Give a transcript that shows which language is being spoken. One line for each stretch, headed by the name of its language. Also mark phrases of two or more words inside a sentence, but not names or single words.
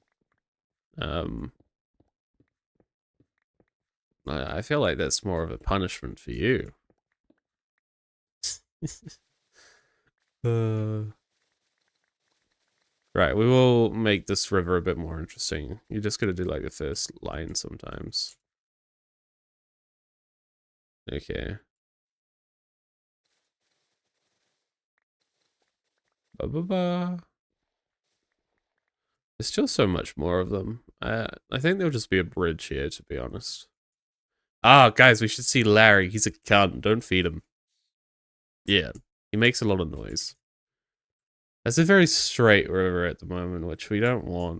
English: I feel like that's more of a punishment for you. Right, we will make this river a bit more interesting. You just gotta do like the first line sometimes. Okay. Ba ba ba. There's still so much more of them. I think there'll just be a bridge here, to be honest. Ah, guys, we should see Larry. He's a cunt. Don't feed him. Yeah, he makes a lot of noise. That's a very straight river at the moment, which we don't want.